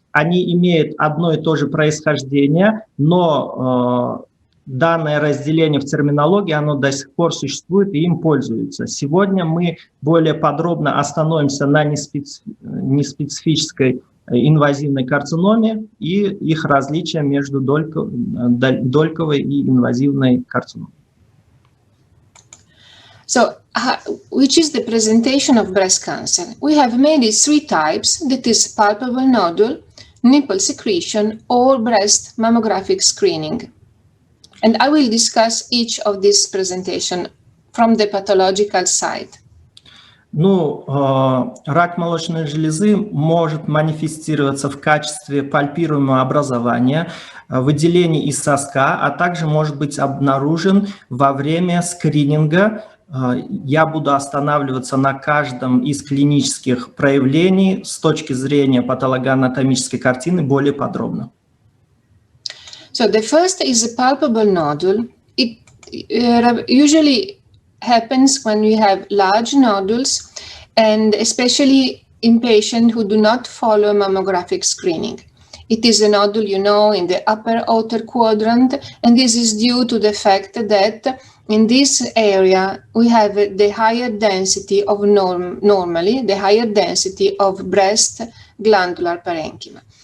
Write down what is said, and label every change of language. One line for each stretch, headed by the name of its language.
Russian: Они имеют одно и то же происхождение, но данное разделение в терминологии, оно до сих пор существует и им пользуются. Сегодня мы более подробно остановимся на неспецифической инвазивной карциноме и их различия между дольковой и инвазивной карциномой.
English: So, which is the presentation of breast cancer? We have mainly 3 types, that is palpable nodule, nipple secretion, or breast mammographic screening. And I will discuss each of these presentation from the pathological side.
Russian: Ну, рак молочной железы может манифестироваться в качестве пальпируемого образования, выделений из соска, а также может быть обнаружен во время скрининга. Я буду останавливаться на каждом из клинических проявлений с точки зрения патологоанатомической картины более подробно.
English: So the first is a palpable nodule. It usually happens when we have large nodules, and especially in patients who do not follow mammographic screening. It is a nodule, you know, in the upper outer quadrant, and this is due to the fact that in this area we have the higher density of normally the higher density of breast glandular parenchyma.